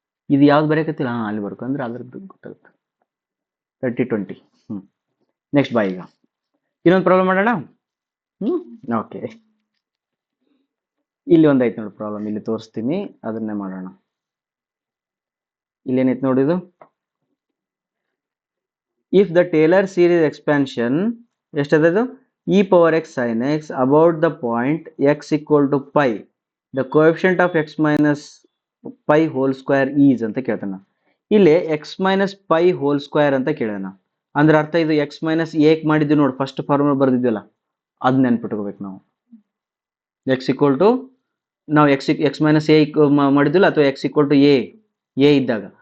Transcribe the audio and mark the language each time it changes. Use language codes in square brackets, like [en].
[kn] ಇದು ಯಾವ್ದು ಬರೆಯಕತ್ತಿಲ್ಲ, ಅಲ್ಲಿ ಬರ್ಕೋ, ಅಂದ್ರೆ ಅದ್ರದ್ದು ಗೊತ್ತಾಗುತ್ತೆ. 30-20. ನೆಕ್ಸ್ಟ್ ಬಾ. ಈಗ ಇನ್ನೊಂದು ಪ್ರಾಬ್ಲಮ್ ಮಾಡೋಣ. ಓಕೆ, ಇಲ್ಲಿ ಒಂದೈತೆ ನೋಡಿ ಪ್ರಾಬ್ಲಮ್, ಇಲ್ಲಿ ತೋರಿಸ್ತೀನಿ, ಅದನ್ನೇ ಮಾಡೋಣ. ಇಲ್ಲೇನೈತೆ ನೋಡಿದು. [en] if the Taylor series expansion [kn] ಎಷ್ಟದು, [en] e power x sin x about the point x equal to pi, the coefficient of x minus pi whole square is [kn] ಅಂತ ಕೇಳ್ತಾನ. ಇಲ್ಲಿ x minus pi whole square ಅಂತ ಕೇಳೋಣ. ಅಂದ್ರೆ ಅರ್ಥ ಇದು x minus a ಮಾಡಿದ್ವಿ ನೋಡಿ, ಫಸ್ಟ್ ಫಾರ್ಮುಲಾ ಬರ್ದಿದ್ವಲ್ಲ, ಅದ್ ನೆನ್ಪಿಟ್ಕೋಬೇಕು ನಾವು. x equal to ನಾವು x minus a ಮಾಡಿದ್ವಿಲ್ಲ, ಅಥವಾ x equal to a ಇದ್ದಾಗ.